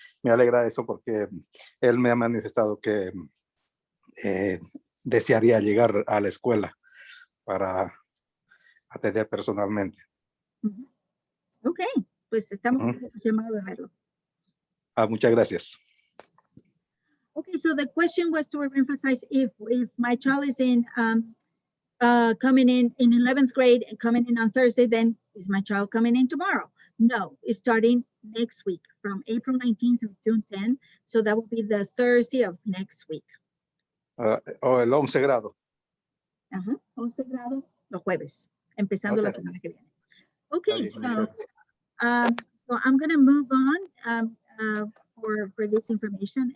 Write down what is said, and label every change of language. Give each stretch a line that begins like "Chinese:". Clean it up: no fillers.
Spanish: Me alegra eso porque él me ha manifestado que desearía llegar a la escuela para atender personalmente. Ok, pues estamos llamados de verlo. Muchas gracias.
English: Okay, so the question was to emphasize if my child is in coming in 11th grade and coming in on Thursday, then is my child coming in tomorrow? No, it's starting next week from April 19th through June 10th. So that will be the Thursday of next week.
Spanish: O el 11 grado. 11 grado los jueves, empezando la semana que viene.
English: Okay, so I'm going to move on for this information.